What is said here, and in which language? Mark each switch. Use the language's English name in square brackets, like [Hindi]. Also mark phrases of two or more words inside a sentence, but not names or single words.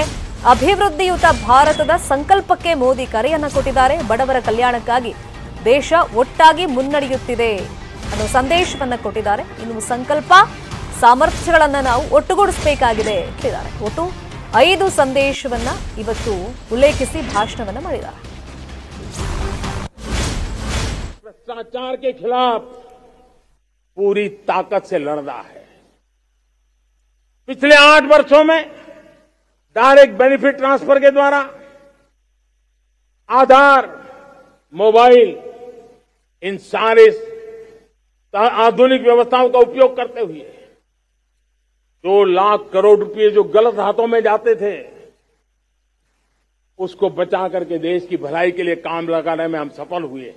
[Kannada] ಅಭಿವೃದ್ಧಿಯುತ ಭಾರತದ ಸಂಕಲ್ಪಕ್ಕೆ ಮೋದಿ ಕರೆಯನ್ನ ಕೊಟ್ಟಿದ್ದಾರೆ. ಬಡವರ ಕಲ್ಯಾಣಕ್ಕಾಗಿ ದೇಶ ಒಟ್ಟಾಗಿ ಮುನ್ನಡೆಯುತ್ತಿದೆ ಅನ್ನೋ ಸಂದೇಶವನ್ನ ಕೊಟ್ಟಿದ್ದಾರೆ. ಇನ್ನು ಸಂಕಲ್ಪ, ಸಾಮರ್ಥ್ಯಗಳನ್ನ ನಾವು ಒಟ್ಟುಗೂಡಿಸಬೇಕಾಗಿದೆ ಹೇಳಿದ್ದಾರೆ. ಒಟ್ಟು 5 ಸಂದೇಶವನ್ನ ಇವತ್ತು ಉಲ್ಲೇಖಿಸಿ ಭಾಷಣವನ್ನ ಮಾಡಿದ್ದಾರೆ. [Hindi] भ्रष्टाचार के खिलाफ पूरी ताकत से लड़ना है। पिछले 8 वर्षों में [English] direct benefit transfer [Hindi] के द्वारा, आधार, मोबाइल, इन सारे आधुनिक व्यवस्थाओं का उपयोग करते हुए 2 लाख करोड़ रुपए जो गलत हाथों में जाते थे, उसको बचा करके देश की भलाई के लिए काम लगाने में हम सफल हुए हैं।